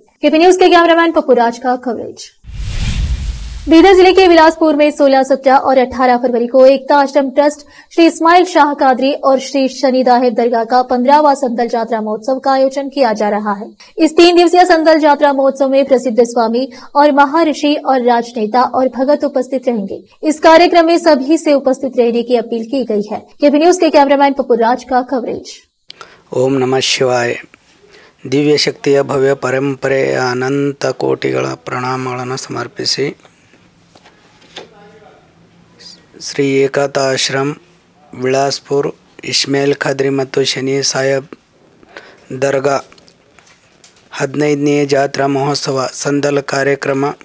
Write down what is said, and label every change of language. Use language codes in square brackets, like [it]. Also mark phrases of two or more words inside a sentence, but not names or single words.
[hi] केपी न्यूज के कैमरामैन पप्पूराज का कवरेज। बीदर जिले के बिलासपुर में 16, 17 और 18 फरवरी को एकता आश्रम ट्रस्ट श्री इस्माइल शाह कादरी और श्री शनि दाहिब दरगाह का 15वां संदल यात्रा महोत्सव का आयोजन किया जा रहा है। इस 3 दिवसीय संदल यात्रा महोत्सव में प्रसिद्ध स्वामी और महर्षि और राजनेता और भगत उपस्थित रहेंगे। इस कार्यक्रम में सभी से उपस्थित रहने की अपील की गई है। केपी न्यूज के कैमरामैन पप्पूराज का कवरेज। [sa] ओम नमः शिवाय। [kn] ದಿವ್ಯ ಶಕ್ತಿಯ ಭವ್ಯ ಪರಂಪರೆಯ ಅನಂತ ಕೋಟಿಗಳ ಪ್ರಣಾಮಗಳನ್ನು ಸಮರ್ಪಿಸಿ ಶ್ರೀ ಏಕತಾ ಆಶ್ರಮ್ ಬಿಲಾಸ್ಪುರ್ ಇಸ್ಮಾಯಿಲ್ ಖಾದ್ರಿ ಮತ್ತು ಶನಿ ಸಾಹೇಬ್ ದರ್ಗಾ 15ನೇ ಜಾತ್ರಾ ಮಹೋತ್ಸವ ಸಂದಲ್ ಕಾರ್ಯಕ್ರಮ